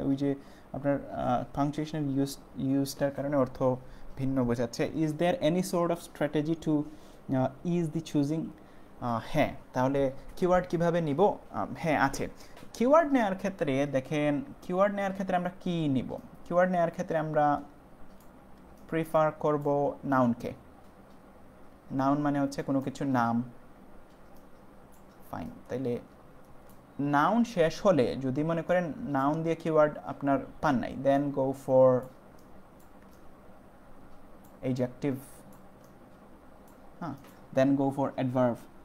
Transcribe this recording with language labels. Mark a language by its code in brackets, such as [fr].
[bn] ওই যে আপনার punctuation ইউজটার কারণে অর্থ ভিন্ন বোঝাচ্ছে। [en] Is there any sort of strategy to ease the choosing? [bn] হ্যাঁ, তাহলে কিওয়ার্ড কিভাবে নিব? হ্যাঁ, আছে। কিওয়ার্ড নেওয়ার ক্ষেত্রে দেখেন, কিওয়ার্ড নেওয়ার ক্ষেত্রে আমরা কি নিব? কিওয়ার্ড নেওয়ার ক্ষেত্রে আমরা প্রিফার করব নাউনকে। নাউন মানে হচ্ছে কোনো কিছুর নাম, ফাইন। তাইলে নাউন শেষ হলে যদি মনে করেন নাউন দিয়ে কিওয়ার্ড আপনার পান নাই, [en] then go for adjective, [bn] হ্যাঁ, [en] Then go for adverb.